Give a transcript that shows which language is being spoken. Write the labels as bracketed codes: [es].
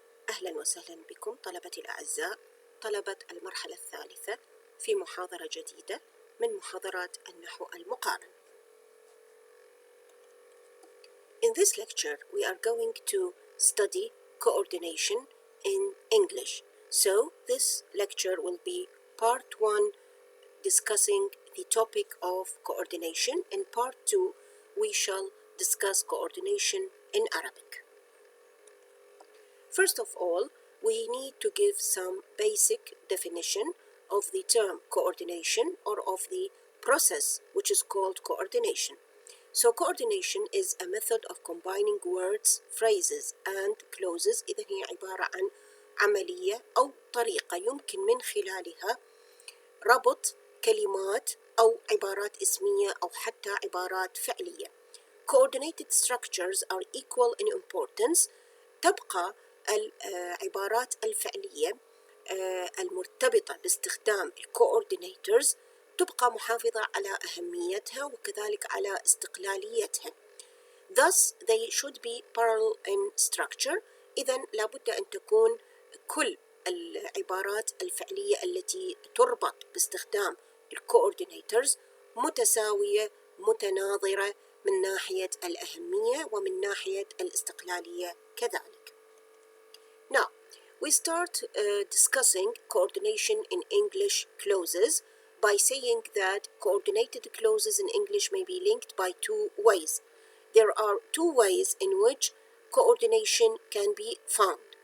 [ar] أهلا وسهلا بكم طلبتي الأعزاء، طلبة المرحلة الثالثة في محاضرة جديدة من محاضرات النحو المقارن. [en] In this lecture, we are going to study coordination in English. So, this lecture will be part 1 discussing the topic of coordination. In part 2, we shall discuss coordination in Arabic. First of all, we need to give some basic definition of the term coordination or of the process which is called coordination. So coordination is a method of combining words, phrases and clauses. [ar] إذا هي عبارة عن عملية أو طريقة يمكن من خلالها ربط كلمات أو عبارات اسمية أو حتى عبارات فعلية. [en] Coordinated structures are equal in importance. [ar] تبقى العبارات الفعلية المرتبطة باستخدام الكوردينيتورز تبقى محافظة على أهميتها وكذلك على استقلاليتها. [en] Thus, they should be parallel in structure. [ar] إذن لابد أن تكون كل العبارات الفعلية التي تربط باستخدام الكوردينيتورز متساوية متناظرة من ناحية الأهمية ومن ناحية الاستقلالية كذلك. [en] Now, we start discussing coordination in English clauses by saying that coordinated clauses in English may be linked by two ways. There are two ways in which coordination can be found.